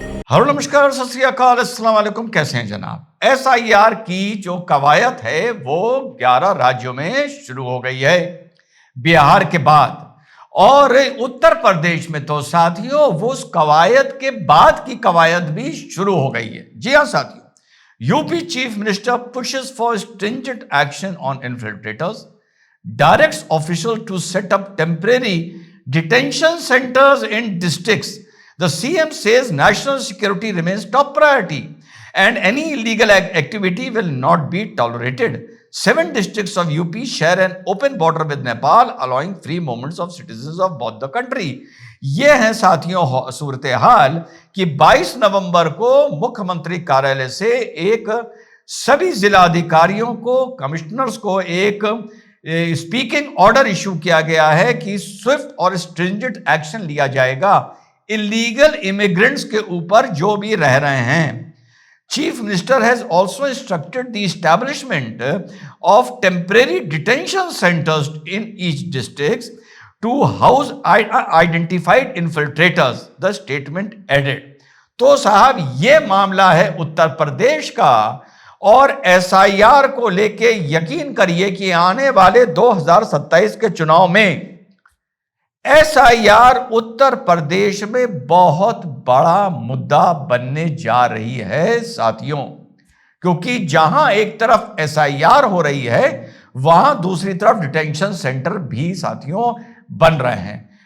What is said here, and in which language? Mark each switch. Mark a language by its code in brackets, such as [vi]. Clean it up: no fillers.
[hi] Hello नमस्कार, सत श्री अकाल, अस्सलाम वालेकुम। कैसे हैं जनाब? एसआईआर की जो कवायद है वो 11 राज्यों में शुरू हो गई है बिहार के बाद, और उत्तर प्रदेश में तो साथियों वो उस कवायद के बाद की कवायद भी शुरू हो गई है। जी हां साथियों, [en] UP chief minister pushes for stringent action on infiltrators, directs officials to set up temporary detention centers in districts. The CM says national security remains top priority and any illegal activity will not be tolerated. 7 districts of UP share an open border with Nepal, allowing free movements of citizens of both the country. [hi] ये है साथियों सूरत हाल कि 22 नवंबर को मुख्यमंत्री कार्यालय से एक सभी जिलाधिकारियों को, कमिश्नर्स को एक स्पीकिंग ऑर्डर इशू किया गया है कि स्विफ्ट और स्ट्रिंजेंट एक्शन लिया जाएगा इलीगल इमिग्रेंट्स के ऊपर जो भी रह रहे हैं। [en] Chief Minister has also instructed the establishment of temporary detention centers in each district to house identified infiltrators, the statement added. [hi] तो साहब ये मामला है उत्तर प्रदेश का, और एसआईआर को लेके यकीन करिए कि आने वाले 2027 के चुनाव में एसआईआर उत्तर प्रदेश में बहुत बड़ा मुद्दा बनने जा रही है साथियों, क्योंकि जहां एक तरफ एसआईआर हो रही है वहां दूसरी तरफ डिटेंशन सेंटर भी साथियों बन रहे हैं।